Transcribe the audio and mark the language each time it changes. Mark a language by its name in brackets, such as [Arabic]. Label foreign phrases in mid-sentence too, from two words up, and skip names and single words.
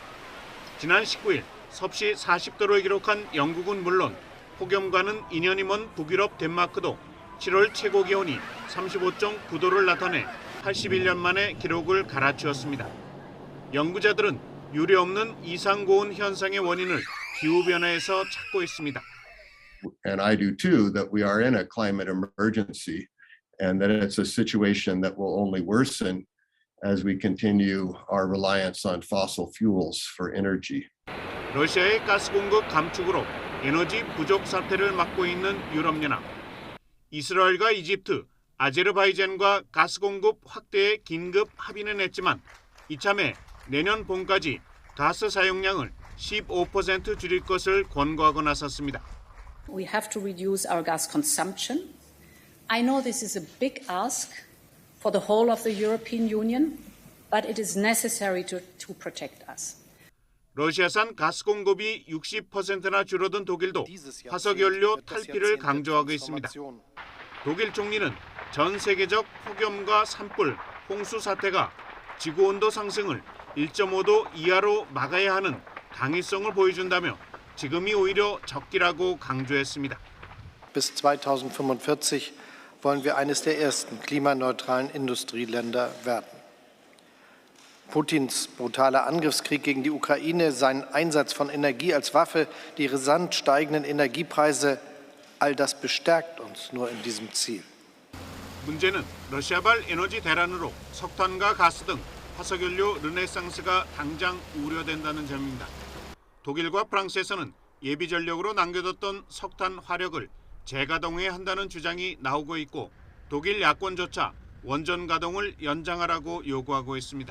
[Korean] 지난 19일 섭씨 40도를 기록한 영국은 물론 폭염과는 인연이 먼 북유럽 덴마크도 7월 최고 기온이 35.9도를 나타내 81년 만에 기록을 갈아치웠습니다. 연구자들은 유례없는 이상고온 현상의 원인을 기후변화에서 찾고 있습니다. [English] And I do too, that we are in a climate emergency and that it's a situation that will only worsen as we continue our reliance on fossil fuels for energy. [Korean] 러시아의 가스 공급 감축으로 에너지 부족 사태를 막고 있는 유럽연합. 이스라엘과 이집트, 아제르바이잔과 가스 공급 확대에 긴급 합의는 했지만 이참에 내년 봄까지 가스 사용량을 15% 줄일 것을 권고하고 나섰습니다. [English] We have to reduce our gas consumption. I know this is a big ask for the whole of the European Union, but it is necessary to protect us. [Korean] 러시아산 가스 공급이 60%나 줄어든 독일도 화석연료 탈피를 강조하고 있습니다. 독일 총리는 전 세계적 폭염과 산불, 홍수 사태가 지구온도 상승을 1.5도 이하로 막아야 하는 당위성을 보여준다며 지금이 오히려 적기라고 강조했습니다. [German] Bis 2045 wollen wir eines der ersten klimaneutralen Industrieländer werden. Putins brutaler Angriffskrieg gegen die Ukraine, sein Einsatz von Energie als Waffe, die rasant steigenden Energiepreise, all das bestärkt uns nur in diesem Ziel. [Korean] 문제는 러시아발 에너지 대란으로 석탄과 가스 등 화석연료 르네상스가 당장 우려된다는 점입니다. 독일과 프랑스에서는 예비 전력으로 남겨뒀던 석탄 화력을 재가동해야 한다는 주장이 나오고 있고 독일 야권조차 원전 가동을 연장하라고 요구하고 있습니다.